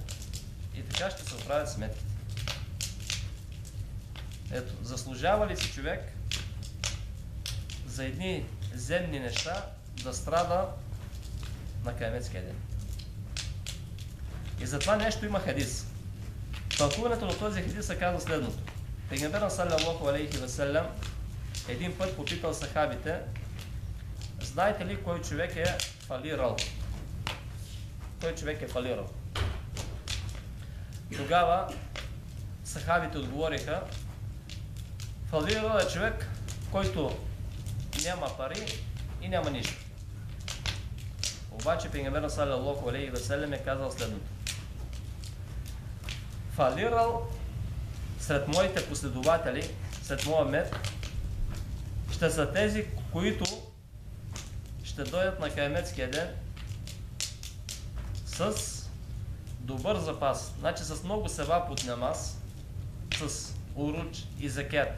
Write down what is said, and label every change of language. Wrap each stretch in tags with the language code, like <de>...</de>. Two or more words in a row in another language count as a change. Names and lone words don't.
<bg>И така ще се оправят сметките. Ето, заслужава ли си човек за едни земни неща да страда на Кияметския ден? И за това нещо има хадис. Тълкуването на този хадис се казва следното. Пейгамберът</bg> <ar>صلى الله عليه وسلم</ar> <bg>един път попитал сахабите: знаете ли кой човек е фалирал? Кой човек е фалирал? Тогава сахабите отговориха: фалирал е човек, който няма пари и няма нищо. Обаче пейгамберът</bg> <ar>صلى الله عليه وسلم</ar> <bg>е казал следното: фалирал сред моите последователи, сред моя мет, ще са тези, които ще дойдат на Кияметския ден с добър запас, значи с много севап от намаз, с уруч и закет.</bg>